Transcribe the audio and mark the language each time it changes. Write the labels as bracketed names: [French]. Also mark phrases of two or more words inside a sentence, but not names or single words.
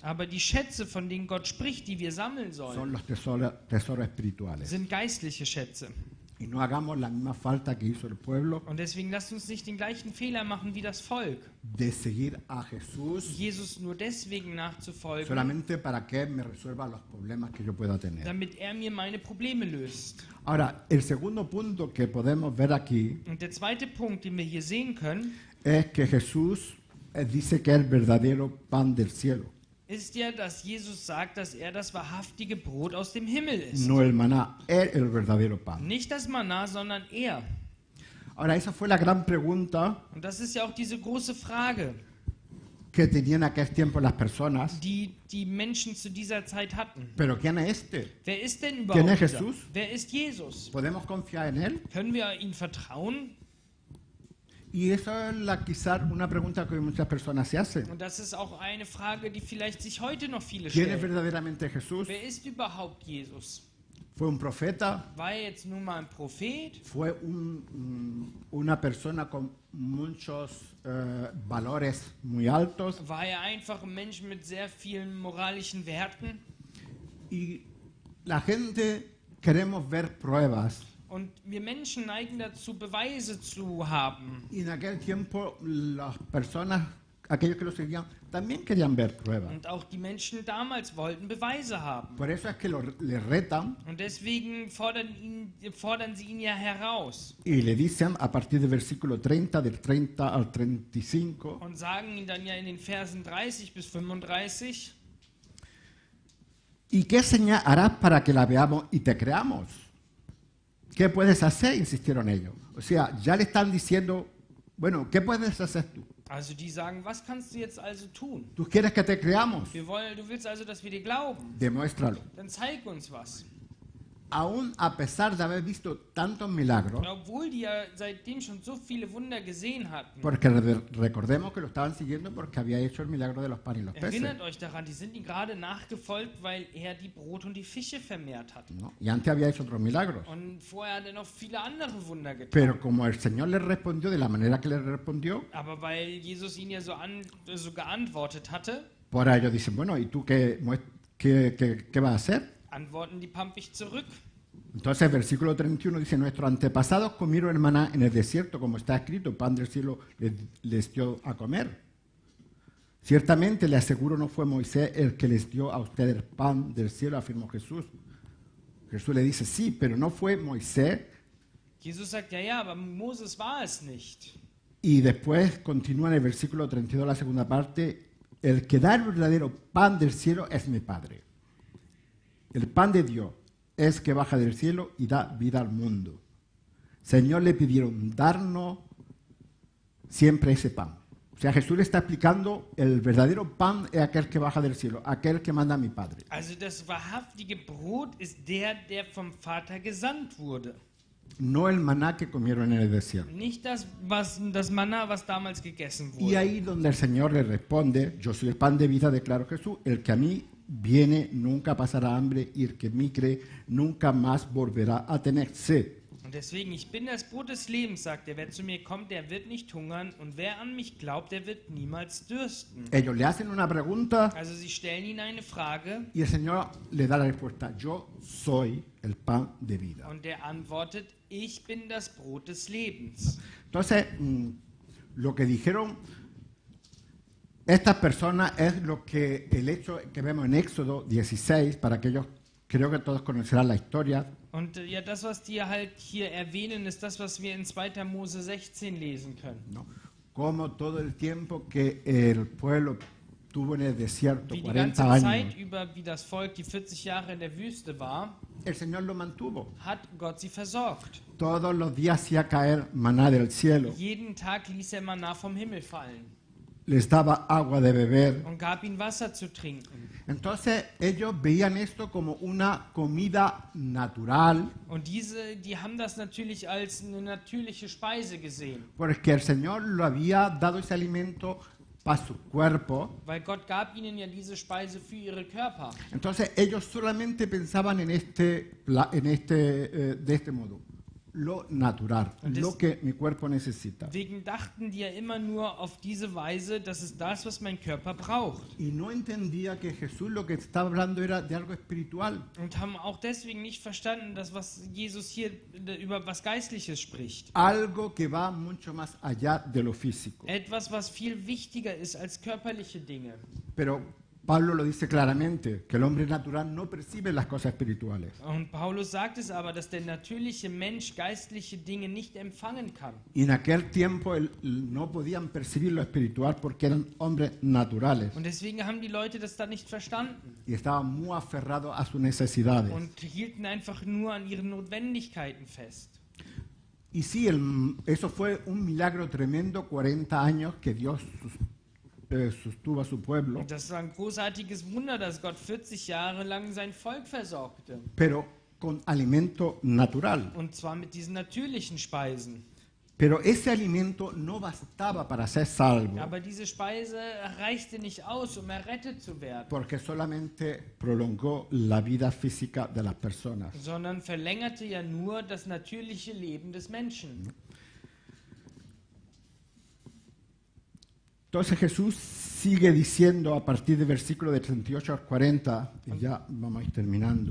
[German] Aber die Schätze, von denen Gott spricht, die wir sammeln son sollen, [Spanish] los tesoros espirituales. [German] sind geistliche Schätze. [Spanish] Y no hagamos la misma falta que hizo el pueblo [German] Und deswegen lasst uns nicht den gleichen Fehler machen wie das Volk, [Spanish] de seguir a Jesús [German] Jesus nur deswegen nachzufolgen, [Spanish] solamente para que Él me resuelva los problemas que yo pueda tener. [German] damit er mir meine Probleme löst. [Spanish] Ahora, el segundo punto que podemos ver aquí [German] Und der zweite Punkt, den wir hier sehen können, [Spanish] es que Jesús dice que es el verdadero pan del cielo, [German] ist ja, dass Jesus sagt, dass er das wahrhaftige Brot aus dem Himmel ist. [Spanish] no el maná, es el verdadero pan. [German] Nicht das Manna, sondern er. [Spanish] Ahora, esa fue la gran pregunta [German] Und das ist ja auch diese große Frage, [Spanish] que tenían en aquel tiempo las personas. [German] die die Menschen zu dieser Zeit hatten. [Spanish] ¿Pero quién es este? [German] Wer ist denn [Spanish] ¿Quién [German] überhaupt [Spanish] es [German] dieser? [Spanish] Jesús? [German] Wer ist Jesus? [Spanish] ¿Podemos confiar en Él? [German] Können wir ihm vertrauen? [Spanish] Y esa es quizás una pregunta que muchas personas se hacen. [German] Und das ist auch eine Frage, die vielleicht sich heute noch viele [Spanish] ¿Quién es [German] stellen. [Spanish] verdaderamente Jesús? [German] Wer ist überhaupt Jesus? [Spanish] ¿Fue un profeta? [German] War er jetzt nun mal ein Prophet? [Spanish] ¿Fue una persona con muchos valores muy altos? [German] War er einfach ein Mensch mit sehr vielen moralischen Werten? [Spanish] Y la gente queremos ver pruebas. [German] Und wir Menschen neigen dazu, Beweise zu haben. [Spanish] Y en aquel tiempo las personas, aquellos que lo seguían, también querían ver pruebas. [German] Und auch die Menschen damals wollten Beweise haben. [Spanish] Por eso es que le retan [German] Und deswegen fordern sie ihn ja heraus [Spanish] y le dicen a partir del versículo 30, del 30 al 35, [German] und sagen ihn dann ja in den Versen 30 bis 35, [Spanish] ¿y qué señal harás para que la veamos y te creamos? ¿Qué puedes hacer? Insistieron ellos. O sea, ya le están diciendo, bueno, ¿qué puedes hacer tú? [German] also die sagen, was kannst du jetzt also tun? [Spanish] ¿Tú quieres que te creamos? [German] Du willst also, dass wir dir glauben? [Spanish] Demuéstralo. [German] Dann zeig uns was. [Spanish] Aún a pesar de haber visto tantos milagros, [German] Obwohl die ja seitdem schon so viele Wunder gesehen hatten. [Spanish] porque recordemos que lo estaban siguiendo porque había hecho el milagro de los panes y los peces, Erinnert euch daran, die sind ihm gerade nachgefolgt, weil er die Brot und die Fische vermehrt hat. ¿no? Y antes había hecho otros milagros. [German] Und vorher hat er noch viele andere Wunder getan. [Spanish] Pero como el Señor le respondió de la manera que le respondió, [German] Aber weil Jesus ihn ja so geantwortet hatte, [Spanish] por ellos dicen, bueno, ¿y tú qué vas a hacer? [German] antworten die pampig zurück. [Spanish] Entonces, versículo 31 dice, nuestros antepasados comieron el maná en el desierto, como está escrito, pan del cielo les dio a comer. Ciertamente, le aseguro, no fue Moisés el que les dio a ustedes el pan del cielo, afirmó Jesús. Jesús le dice, sí, pero no fue Moisés. [German] Jesus sagt, ja, aber Moses war es nicht. [Spanish] Y después continúa en el versículo 32, la segunda parte, el que da el verdadero pan del cielo es mi Padre. El pan de Dios es que baja del cielo y da vida al mundo. Señor, le pidieron darnos siempre ese pan. O sea, Jesús le está explicando, el verdadero pan es aquel que baja del cielo, aquel que manda a mi Padre. [German] Also das wahrhaftige Brot ist der vom Vater gesandt wurde. [Spanish] No el maná que comieron en el desierto. [German] Nicht das Manna, was damals gegessen [Spanish] Y [German] wurde. [Spanish] ahí donde el Señor le responde, yo soy el pan de vida, declaró Jesús, el que a mí viene nunca pasará hambre y el que en mí cree nunca más volverá a tener sed. [German] Und deswegen, ich bin das Brot des Lebens, sagt er. Wer zu mir kommt, der wird nicht hungern. Und wer an mich glaubt, der wird niemals dürsten. [Spanish] Ellos le hacen una pregunta [German] Also sie stellen ihn eine Frage [Spanish] y el Señor le da la respuesta, yo soy el pan de vida. [German] und der antwortet, ich bin das Brot des Lebens. [Spanish] Entonces, lo que dijeron estas personas es lo que el hecho que vemos en Éxodo 16, para aquellos, creo que todos conocerán la historia. [German] Und ja, das, was die halt hier erwähnen, ist das, was wir in 2. Mose 16 lesen können. [Spanish] ¿No? Como todo el tiempo que el pueblo tuvo en el desierto [German] wie die ganze 40 Zeit [Spanish] años, [German] über, wie das Volk die 40 Jahre in der Wüste war, [Spanish] el Señor lo mantuvo. [German] hat Gott sie versorgt. [Spanish] Todos los días hacía caer maná del cielo, [German] Jeden Tag ließ er Manna vom Himmel fallen [Spanish] les daba agua de beber. [German] und gab ihnen Wasser zu trinken. [Spanish] Entonces ellos veían esto como una comida natural, [German] Und die haben das natürlich als eine natürliche Speise gesehen, [Spanish] porque el Señor lo había dado ese alimento para su cuerpo. [German] weil Gott gab ihnen ja diese Speise für ihre Körper. [Spanish] Entonces ellos solamente pensaban en de este modo, lo natural, [German] Und [Spanish] lo que mi cuerpo necesita. [German] Deswegen dachten die ja immer nur auf diese Weise, das ist das, was mein Körper braucht. [Spanish] Y no entendía que Jesús lo que estaba hablando era de algo espiritual, [German] Und haben auch deswegen nicht verstanden, dass was Jesus hier über was Geistliches spricht. [Spanish] algo que va mucho más allá de lo físico. [German] Etwas, was viel wichtiger ist als körperliche Dinge. [Spanish] Pero Pablo lo dice claramente, que el hombre natural no percibe las cosas espirituales. [German] Und Paulus sagt es aber, dass der natürliche Mensch geistliche Dinge nicht empfangen kann. [Spanish] Y en aquel tiempo no podían percibir lo espiritual porque eran hombres naturales [German] Und deswegen haben die Leute das dann nicht verstanden [Spanish] y estaban muy aferrados a sus necesidades. [German] und hielten einfach nur an ihren Notwendigkeiten fest. [Spanish] Y sí, eso fue un milagro tremendo, 40 años que Dios sostuvo a su pueblo, [German] Und das war ein großartiges Wunder, dass Gott 40 Jahre lang sein Volk versorgte. [Spanish] pero con alimento natural. [German] Und zwar mit diesen natürlichen Speisen. [Spanish] Pero ese alimento no bastaba para ser salvo, [German] Aber diese Speise reichte nicht aus, um errettet zu werden, [Spanish] porque solamente prolongó la vida física de las personas. [German] sondern verlängerte ja nur das natürliche Leben des Menschen. [Spanish] Entonces Jesús sigue diciendo a partir del versículo de 38 al 40, y ya vamos a ir terminando,